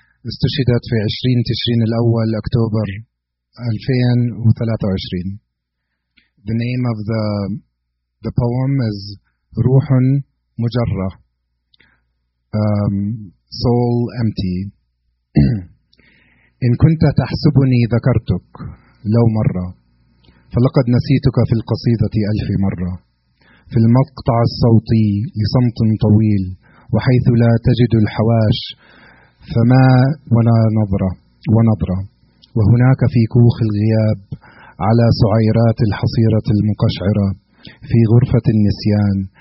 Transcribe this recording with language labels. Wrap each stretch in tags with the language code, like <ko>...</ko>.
<ar>استشهدت في 20 تشرين الأول أكتوبر 2023.</ar> <en>The name of the poem is روح مجرة, soul empty.</en> <ar>إن كنت تحسبني ذكرتك لو مرة فلقد نسيتك في القصيدة ألف مرة في المقطع الصوتي لصمت طويل وحيث لا تجد الحواش فما ولا نظرة وهناك في كوخ الغياب على سعيرات الحصيرة المقشعرة في غرفة النسيان</ar>